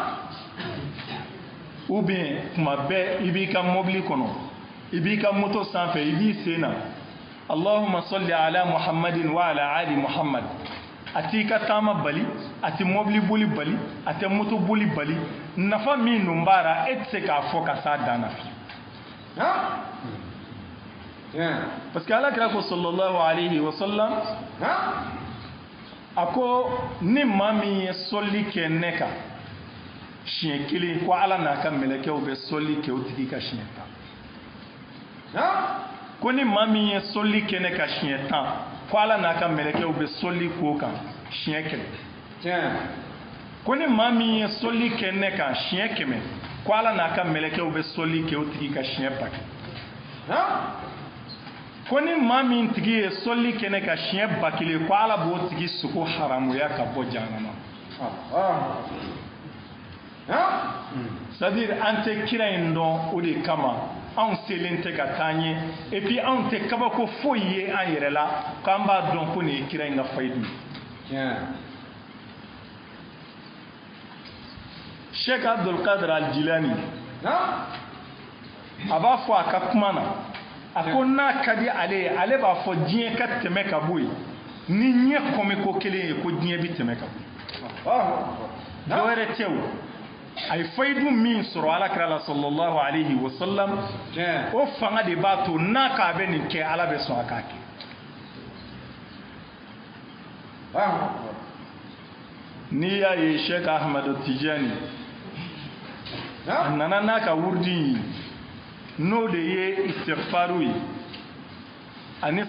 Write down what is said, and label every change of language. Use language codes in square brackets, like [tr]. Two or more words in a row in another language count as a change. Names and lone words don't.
[fr] ou bien [bm] kuma bɛɛ i b'i ka mobili kɔnɔ i b'i ka moto sanfɛ i b'i sen na [ar] اللهم صل على محمد وعلى آل محمد [bm] a t'i ka taama bali a tɛ mobili boli bali a tɛ moto boli bali nafa min dun b'a la e tɛ se k'a fɔ ka s'a dan na [fr] parce que [bm] alakira ko [ar] صلى الله عليه وسلم [bm] a ko ni maa min ye sɔli kɛ ne kan siɲɛ kelen ko ala n'a ka mɛlɛkɛw bɛ sɔli kɛ o tigi ka siɲɛ 10 ko ni maa min ye sɔli kɛ ne ka siɲɛ 10 ko ala n'a ka mɛlɛkɛw bɛ sɔli k'o kan siɲɛ 100 ko ni maa min ye sɔli kɛ ne kan siɲɛ 100 ko ala n'a ka mɛlɛkɛw bɛ sɔli kɛ o tigi ka siɲɛ 1000 ko ni maa min tigi ye sɔli kɛ ne ka siɲɛ 1000 ko ala b'o tigi sogo haramuya ka bɔ jahanama [fr] c'est-à-dire [bm] an tɛ kira in dɔn o de kama anw selen tɛ ka taa ɲɛ [fr] et puis [bm] anw tɛ kabako foyi ye an yɛrɛ la k'an b'a dɔn ko nin ye kira in ka fayidu Sheikh Abdul Qadir al-Jilani a b'a fɔ a ka kuma na a ko n'a ka di ale ye ale b'a fɔ diɲɛ ka tɛmɛ ka bɔ yen ni ɲɛ kɔmi ko kelen ye ko diɲɛ bi tɛmɛ ka bɔ dɔ wɛrɛ tɛ o a ye fayidu min sɔrɔ alakira la [ar] صلى الله عليه وسلم [bm] o fanga de b'a to n'a k'a bɛ nin kɛ ala bɛ sɔn a k'a kɛ n'i y'a ye Sheikh Ahmad Tijani a nana n'a ka wurudi ye n'o de ye istighfaru ye ani